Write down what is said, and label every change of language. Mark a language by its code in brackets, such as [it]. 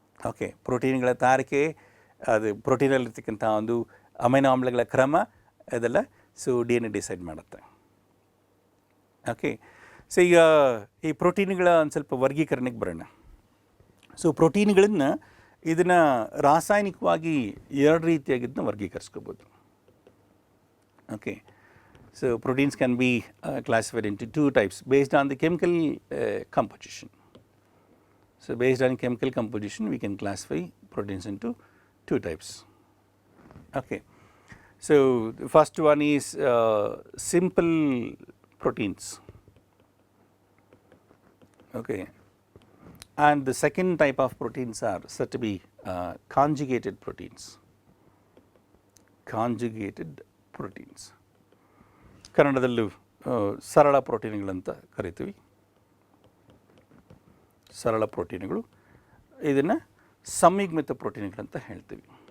[kn] Okay, ಪ್ರೋಟೀನ್ಗಳ ತಯಾರಿಕೆ, ಅದು ಪ್ರೋಟೀನಲ್ಲಿರ್ತಕ್ಕಂಥ ಒಂದು ಅಮೈನೋ ಆಮ್ಲಗಳ ಕ್ರಮ, ಅದೆಲ್ಲ DNA ಡಿಸೈಡ್ ಮಾಡುತ್ತೆ. ಓಕೆ, ಈಗ ಈ ಪ್ರೋಟೀನ್ಗಳ ಒಂದು ಸ್ವಲ್ಪ ವರ್ಗೀಕರಣಕ್ಕೆ ಬರೋಣ. ಪ್ರೋಟೀನ್ಗಳನ್ನು ಇದನ್ನು ರಾಸಾಯನಿಕವಾಗಿ ಎರಡು ರೀತಿಯಾಗಿ ಇದನ್ನ ವರ್ಗೀಕರಿಸ್ಕೋಬೋದು. [en] Okay, proteins can be classified into two types based on the chemical composition. Based on chemical composition, we can classify proteins into two types. Okay, the first one is simple proteins. Okay. And the second type of proteins are said to be conjugated proteins. Conjugated proteins. [kn] ಕನ್ನಡದಲ್ಲೂ ಸರಳ ಪ್ರೋಟೀನ್ಗಳಂತ ಕರಿತೀವಿ. ಸರಳ ಪ್ರೋಟೀನ್ಗಳು, ಇದನ್ನು ಸಂಯುಗ್ಮಿತ ಪ್ರೋಟೀನ್ಗಳಂತ ಹೇಳ್ತೀವಿ.